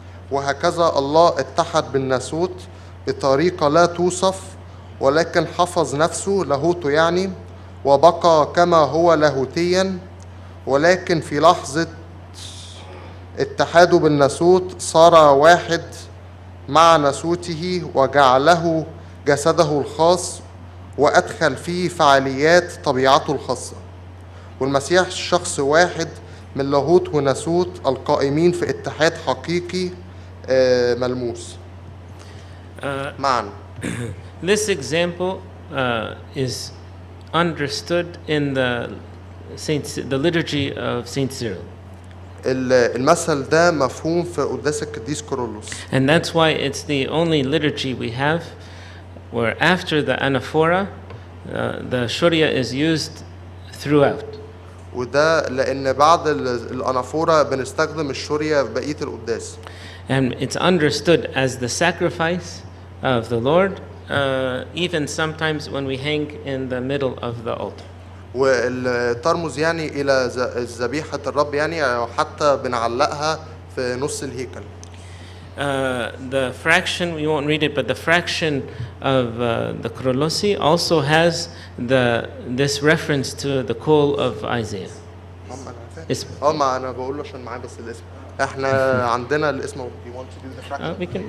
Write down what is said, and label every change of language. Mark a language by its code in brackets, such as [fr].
[ar] وهكذا الله اتحد بالناسوت بطريقة لا توصف، ولكن حفظ نفسه لاهوته يعني، وبقى كما هو لاهوتيا، ولكن في لحظة اتحاده بالناسوت صار واحد مع ناسوته وجعله جسده الخاص، وأدخل فيه فعاليات طبيعته الخاصة. والمسيح شخص واحد من لاهوت وناسوت القائمين في اتحاد حقيقي ملموس معا. [en] This example is understood in the liturgy of Saint Cyril. [ar] المثل ده مفهوم في قداس القديس كيرلس. [en] And that's why it's the only liturgy we have where after the anaphora the Shurya is used throughout. [ar] وده لأن بعد الأنافورة بنستخدم الشورية في بقية القداس. [en] And it's understood as the sacrifice of the Lord, even sometimes when we hang in the middle of the altar. [ar] وترمز يعني إلى ذبيحة الرب يعني، حتى بنعلقها في نص الهيكل. [en] The fraction, we won't read it, but the fraction of the Krolosi also has this reference to the call of Isaiah. [ar] اسم. ما أنا بقول له عشان معايا بس الاسم. إحنا عندنا الاسم. [en] You want to do the fraction?